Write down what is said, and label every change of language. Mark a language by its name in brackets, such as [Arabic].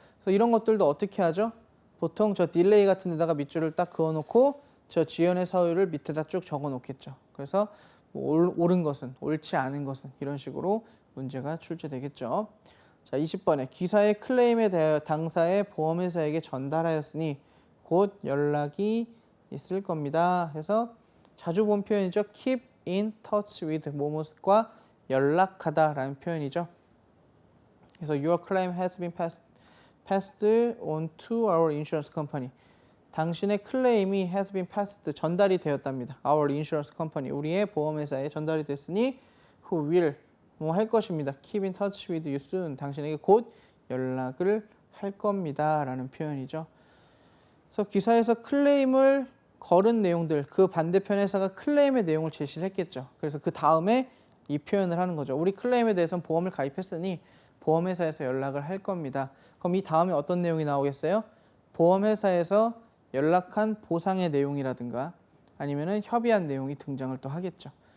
[Korean] 그래서 이런 것들도 어떻게 하죠? 보통 저 딜레이 같은 데다가 밑줄을 딱 그어놓고 저 지연의 사유를 밑에다 쭉 적어 놓겠죠. 그래서 뭐 옳은 것은, 옳지 않은 것은 이런 식으로 문제가 출제되겠죠. 자, 20번에 기사의 클레임에 대하여 당사의 보험회사에게 전달하였으니 곧 연락이 있을 겁니다. 해서 자주 본 표현이죠. [English] Keep in touch with [Korean] 뭐뭐과 연락하다라는 표현이죠. [English] 그래서 Your claim has been passed on to our insurance company. [Korean] 당신의 클레임이 [English] has been passed, [Korean] 전달이 되었답니다. [English] Our insurance company, [Korean] 우리의 보험회사에 전달이 됐으니 [English] who will, [Korean] 뭐 할 것입니다. [English] Keep in touch with you soon, [Korean] 당신에게 곧 연락을 할 겁니다. 라는 표현이죠. 그래서 기사에서 클레임을 걸은 내용들, 그 반대편 회사가 클레임의 내용을 제시를 했겠죠. 그래서 그 다음에 이 표현을 하는 거죠. 우리 클레임에 대해서는 보험을 가입했으니 보험회사에서 연락을 할 겁니다. 그럼 이 다음에 어떤 내용이 나오겠어요? 보험회사에서 연락한 보상의 내용이라든가 아니면은 협의한 내용이 등장을 또 하겠죠.